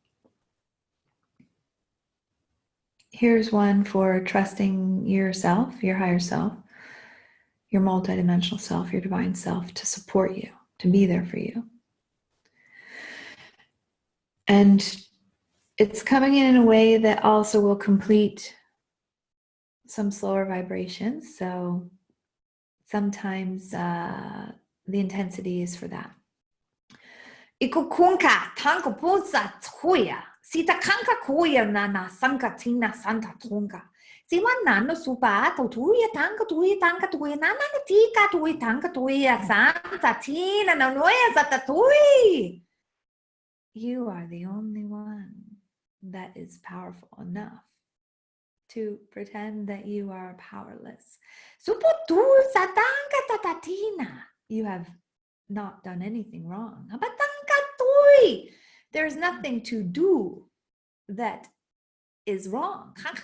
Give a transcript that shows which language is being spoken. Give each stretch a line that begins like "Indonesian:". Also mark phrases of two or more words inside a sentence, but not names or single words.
English: Here's one for trusting yourself, your higher self, your multidimensional self, your divine self, to support you, to be there for you. And it's coming in a way that also will complete some slower vibrations. So sometimes the intensity is for that. Ikukunka tanko pusa tsuya. Sita kanka kuya nana sanka tina santa tunga. Siwa nano supa to tuya tanka nana tika tuya tanka tuya santa tina nanoya zata tui. You are the only one that is powerful enough to pretend that you are powerless. You have not done anything wrong. There's nothing to do that is wrong.